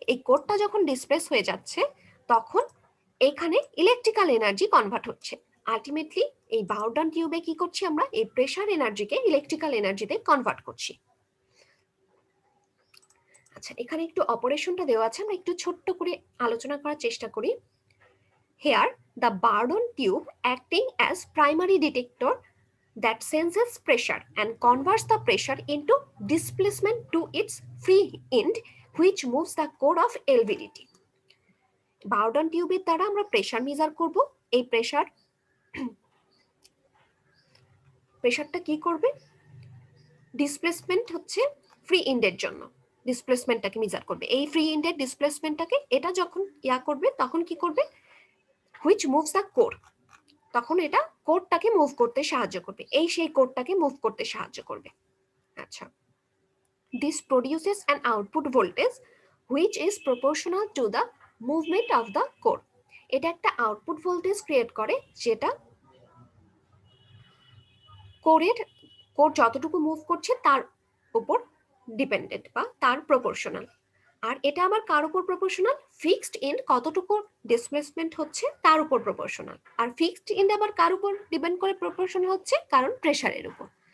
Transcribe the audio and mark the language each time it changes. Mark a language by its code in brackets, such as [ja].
[bn] এই কোরটা যখন ডিসপ্লেস হয়ে যাচ্ছে তখন এখানে ইলেকট্রিক্যাল এনার্জি কনভার্ট হচ্ছে। আলটিমেটলি এই বাউডন টিউবে কি করছি, আমরা এই প্রেসার এনার্জিকে ইলেকট্রিক্যাল এনার্জিতে কনভার্ট করছি। আচ্ছা, এখানে একটু অপারেশনটা দেওয়া আছে, আমরা একটু ছোট্ট করে আলোচনা করার চেষ্টা করি। [en] Here the Bardon tube acting as primary detector that senses pressure and converts the pressure into displacement to its free end, which moves the core of LVDT. [bn] বাউডন টিউবের দ্বারা আমরা প্রেসার মেজার করব। এই প্রেসারটা কি করবে, ডিসপ্লেসমেন্ট হচ্ছে ফ্রি এন্ডের জন্য ডিসপ্লেসমেন্টটাকে measure করবে। এই ফ্রি এন্ডের ডিসপ্লেসমেন্টটাকে এটা যখন করবে তখন কি করবে, [en] which moves the core, [bn] তখন এটা কোডটাকে মুভ করতে সাহায্য করবে, এই সেই কোডটাকে মুভ করতে সাহায্য করবে। [en] আচ্ছা, this produces an output voltage which is proportional to the movement of the core. [bn] এটা একটা আউটপুট ভোল্টেজ ক্রিয়েট করে যেটা কোর যতটুকু মুভ করছে তার উপর ডিপেন্ডেন্ট বা তার প্রপোর্শনাল। আর এটা আবার কার উপর প্রপোর্শনাল, ফিক্সড এন্ড কতটুকু ডিসপ্লেসমেন্ট হচ্ছে তার উপর প্রপোর্শনাল। আর ফিক্সড এন্ড আবার কার উপর ডিপেন্ড করে প্রপোর্শনাল হচ্ছে, কারণ প্রেসারের উপর।